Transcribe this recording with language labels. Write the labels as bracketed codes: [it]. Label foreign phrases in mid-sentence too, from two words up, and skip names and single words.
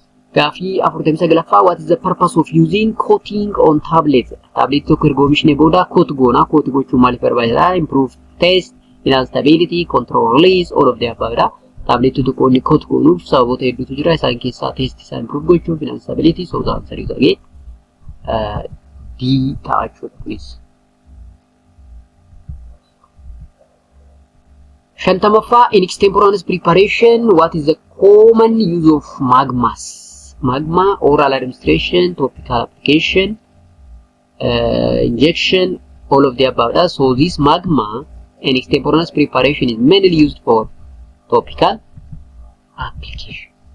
[en] Gaafii 49 what is the purpose of using coating on tablets? [om] Tablet tokko erga oomishne booda coat goona. Coat gochuun maaliif barbaachisaa? [en] Improve taste, enhance stability, control release, all of the above. [om] Tablet tokko inni coat goonuuf sababoota hedduutu jira. Isaan keessaa taste isaa improve gochuuf, [en] enhance stability, so the answer is again D [om] ta'a jechuudha kunis. [en] Shantamaffaa in extemporaneous preparation, what is the common use of magmas? Magma, oral administration, topical application, injection, all of the above. So this magma in extemporaneous preparation is mainly used for topical application.